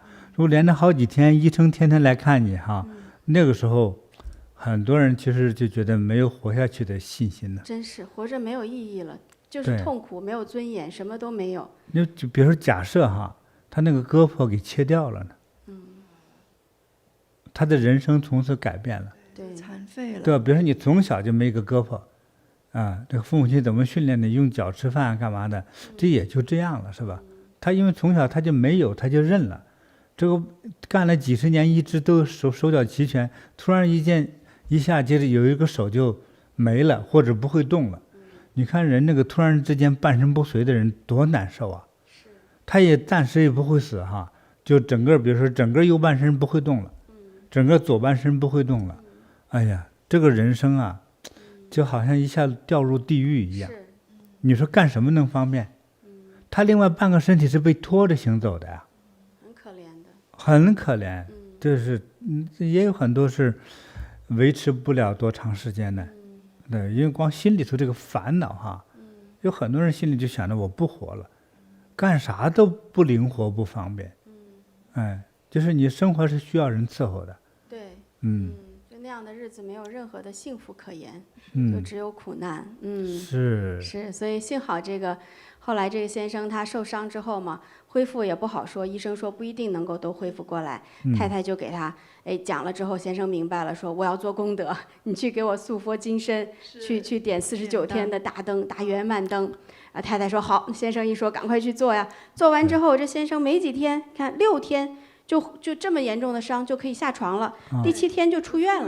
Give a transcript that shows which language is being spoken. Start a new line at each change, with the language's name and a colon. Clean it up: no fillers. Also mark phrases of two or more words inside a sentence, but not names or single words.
Chinese: 如果連着好幾天，醫生天天來看你哈，那個時候，很多人其實就覺得沒有活下去的信心了。真是活着沒有意義了，就是痛苦，沒有尊嚴，什麼都沒有。就比如說假設哈。他那個胳膊給切掉了呢，他的人生從此改變了，對，殘廢了，對吧？比如說你從小就沒個胳膊，這個父母親怎麼訓練你用腳吃飯幹嘛的，這也就這樣了，是吧？他因為從小他就沒有，他就認了，這個幹了幾十年，一直都手腳齊全，突然一下接着有一個手就沒了，或者不會動了，你看人那個突然之間半身不遂的人多難受啊！他也暫時也不會死哈，就整個比如說整個右半身不會動了，整個左半身不會動了，哎呀，這個人生啊，就好像一下掉入地獄一樣。你說幹什麼能方便？他另外半個身體是被拖着行走的呀，很可憐的。很可憐，就是也有很多是維持不了多長時間的，對，因為光心裡頭這個煩惱哈，有很多人心裡就想着我不活了。幹啥都不靈活不方便，就是你生活是需要人伺候的，對，就那樣的日子沒有任何的幸福可言，就只有苦難，是，所以幸好這個後來這個先生他受傷之後嘛，恢復也不好說，醫生說不一定能夠都恢復過來，太太就給他講了之後，先生明白了，說我要做功德，你去給我塑佛金身，去點49天的大燈，大圓滿燈。太太說好，先生一說趕快去做呀。做完之後，這先生沒幾天，看6天就這麼嚴重的傷就可以下床了，第7天就出院了。